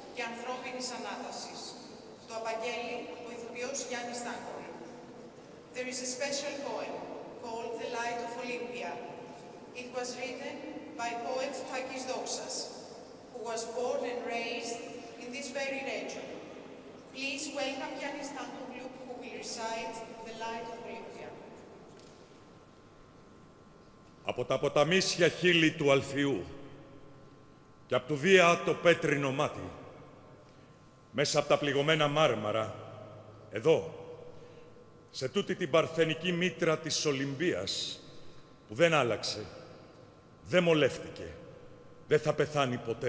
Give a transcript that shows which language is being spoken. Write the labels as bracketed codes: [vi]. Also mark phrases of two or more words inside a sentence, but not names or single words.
[el] ανθρώπινης ανάτασης. Το απαγγέλει ο ηθοποιός Γιάννης Στάνκολ. [en] There is a special poem called The Light of Olympia. It was written by poet Takis Doxas, who was born and raised in this very region. Please welcome Giannis Stankoglou, who will recite The Light of Olympia. [el] Από τα ποταμίσια χείλη του Αλθιού και από του Δία το πέτρινο μάτι, μέσα από τα πληγωμένα μάρμαρα, εδώ, σε τούτη την παρθενική μήτρα της Ολυμπίας, που δεν άλλαξε, δεν μολεύτηκε, δεν θα πεθάνει ποτέ.